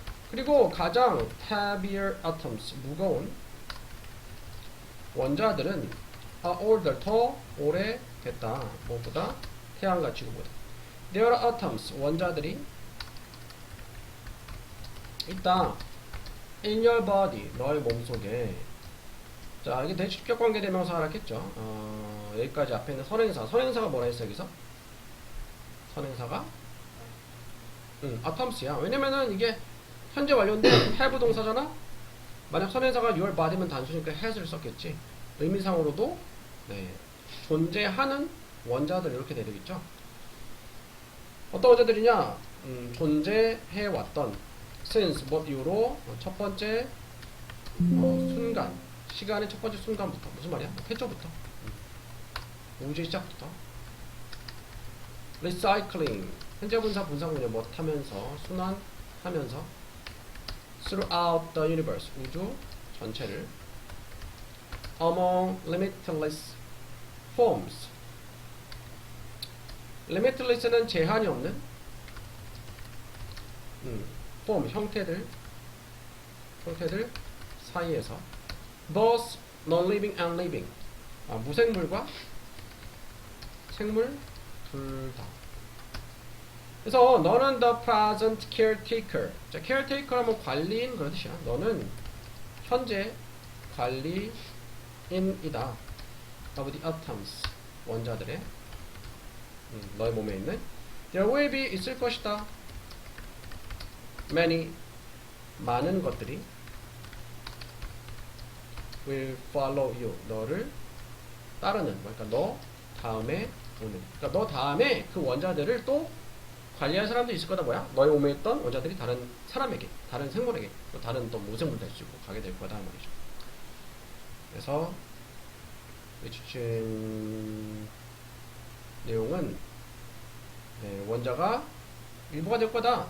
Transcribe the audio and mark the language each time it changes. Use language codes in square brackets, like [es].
[ko] 그리고 가장 [en] heavier atoms, [ko] 무거운 원자들은 [en] are older, [ko] 더 오래됐다. 무엇보다? 태양과 지구보다. [en] There are atoms, [ko] 원자들이 있다. [en] in your body, [ko] 너의 몸속에. 자, 이게 대주격관계대명사라 했겠죠. 여기까지 앞에 있는 선행사. 선행사가 뭐라 했어, 여기서? 선행사가? atoms야. 왜냐면은 이게 현재 완료인데 have 동사잖아? 만약 선행사가 your body면 단수니까 has를 썼겠지. 의미상으로도, 네, 존재하는 원자들 이렇게 되겠죠. 어떤 원자들이냐? 존재해왔던 since, 뭐 이후로 첫 번째 순간, 시간의 첫 번째 순간부터. 무슨 말이야? 태초부터, 우주의 시작부터. recycling, 현재 분사 분사구문이야. 뭐 타면서, 순환하면서. [en] throughout the universe, [ko] 우주 전체를. [en] among limitless forms, limitless는 [ko] 제한이 없는 [en] form, [ko] 형태들 사이에서. [en] both non-living and living, [ko] 무생물과 생물 둘 다. 그래서 너는 [en] the present caretaker. [ko] 자, caretaker 하면 관리인 그런 뜻이야. 너는 현재 관리인이다. [en] of the atoms, [ko] 원자들의, 너의 몸에 있는. [en] there will be, [ko] 있을 것이다. many, 많은 것들이. [en] will follow you, [ko] 너를 따르는. 그러니까 너 다음에 오는. 그러니까 너 다음에 그 원자들을 또 관리할 사람도 있을 거다. 뭐야? 너의 몸에 있던 원자들이 다른 사람에게, 다른 생물에게, 또 다른 또 무생물도 해주고 가게 될 거다 말이죠. 그래서 주신 내용은, 네, 원자가 일부가 될 거다.